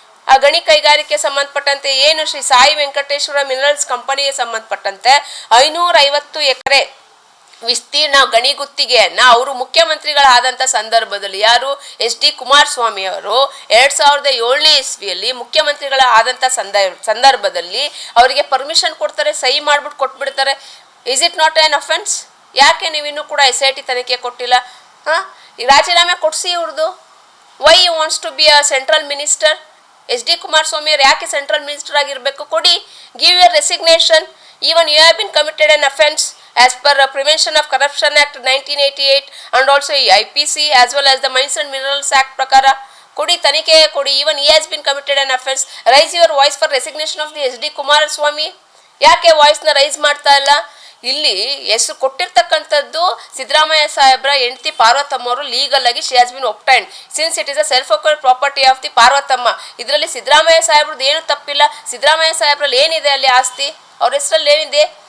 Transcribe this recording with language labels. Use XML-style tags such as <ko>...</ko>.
<kn>ಆ ಗಣಿ ಕೈಗಾರಿಕೆ ಸಂಬಂಧಪಟ್ಟಂತೆ ಏನು ಶ್ರೀ ಸಾಯಿ ವೆಂಕಟೇಶ್ವರ ಮಿನರಲ್ಸ್ ಕಂಪನಿಗೆ ಸಂಬಂಧಪಟ್ಟಂತೆ 550 ಎಕರೆ ವಿಸ್ತೀರ್ಣ ಗಣಿ ಗುತ್ತಿಗೆಯನ್ನ ಅವರು ಮುಖ್ಯಮಂತ್ರಿಗಳಾದಂಥ ಸಂದರ್ಭದಲ್ಲಿ ಯಾರು HD ಕುಮಾರಸ್ವಾಮಿ ಅವರು 2007ನೇ ಇಸ್ವಿಯಲ್ಲಿ ಮುಖ್ಯಮಂತ್ರಿಗಳ ಆದಂಥ ಸಂದರ್ಭದಲ್ಲಿ ಅವರಿಗೆ ಪರ್ಮಿಷನ್ ಕೊಡ್ತಾರೆ, ಸಹಿ ಮಾಡ್ಬಿಟ್ಟು ಕೊಟ್ಬಿಡ್ತಾರೆ.</kn> <en>Is it not an offence?</en> <kn>ಯಾಕೆ ನೀವಿನ್ನೂ ಕೂಡ SIT ತನಿಖೆ ಕೊಟ್ಟಿಲ್ಲ? ರಾಜೀನಾಮೆ ಕೊಡಿಸಿ ಇವ್ರದ್ದು.</kn> <en>Why you wants to be a central minister?</en> <kn>HD Kumaraswamy ಅವರು ಯಾಕೆ ಸೆಂಟ್ರಲ್ ಮಿನಿಸ್ಟರ್ ಆಗಿರಬೇಕು? ಕೊಡಿ,</kn> <en>Give your resignation. Even you have been committed an offence as per Prevention of Corruption Act 1988 and also IPC as well as the Mines and Minerals Act</en> <kn>ಪ್ರಕಾರ ಕೊಡಿ, ತನಿಖೆ ಕೊಡಿ.</kn> <en>even he has been committed an offense. Raise your voice for resignation of the SD Kumaraswamy.</en> <kn>ಯಾಕೆ ವಾಯ್ಸ್ನ rice ಮಾಡ್ತಾ ಇಲ್ಲ? ಇಲ್ಲಿ ಹೆಸರು ಕೊಟ್ಟಿರ್ತಕ್ಕಂಥದ್ದು ಸಿದ್ದರಾಮಯ್ಯ ಸಾಹೇಬ್ರ ಹೆಂಡತಿ ಪಾರ್ವತಮ್ಮ ಅವರು ಲೀಗಲ್ ಆಗಿ</kn> <en>She has been obtained since it is a self acquired property of the Parvatamma.</en> <kn>ಇದರಲ್ಲಿ ಸಿದ್ದರಾಮಯ್ಯ ಸಾಹೇಬ್ರದ್ದು ಏನು ತಪ್ಪಿಲ್ಲ. ಸಿದ್ದರಾಮಯ್ಯ ಸಾಹೇಬ್ರಲ್ಲಿ ಏನಿದೆ ಅಲ್ಲಿ ಆಸ್ತಿ? ಅವ್ರ ಹೆಸರಲ್ಲಿ ಏನಿದೆ?</kn>